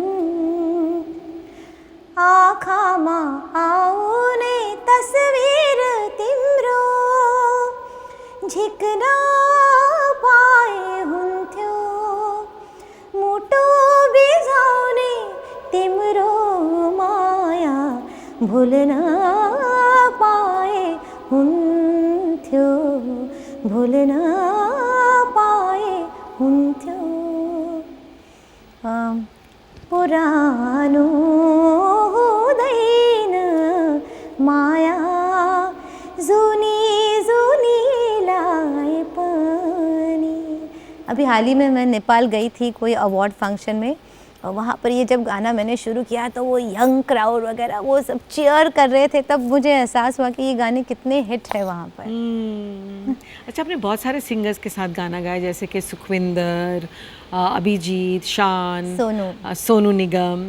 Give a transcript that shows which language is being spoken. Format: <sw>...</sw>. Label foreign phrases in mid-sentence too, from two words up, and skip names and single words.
<ne>आँखामा आउने तस्वीर तिम्रो झिक्न पाए हुन्थ्यो, मुटु बिझाउने तिम्रो माया भुल्न पाए हुन्थ्यो, भुल्न पाए हुन्थ्यो। पुरानो हुँदैन माया जुनी जुनीलाई पनि।</ne> <hi>अभी हाल ही में मैं नेपाल गई थी कोई</hi> <en>award function</en> <hi>में, और वहाँ पर ये जब गाना मैंने शुरू किया तो वो</hi> <en>young crowd</en> <hi>वगैरह वो सब चीयर कर रहे थे, तब मुझे एहसास हुआ कि ये गाने कितने हिट है वहाँ पर। अच्छा, आपने बहुत सारे सिंगर्स के साथ गाना गाया, जैसे कि सुखविंदर, अभिजीत, शान, सोनू निगम।</hi>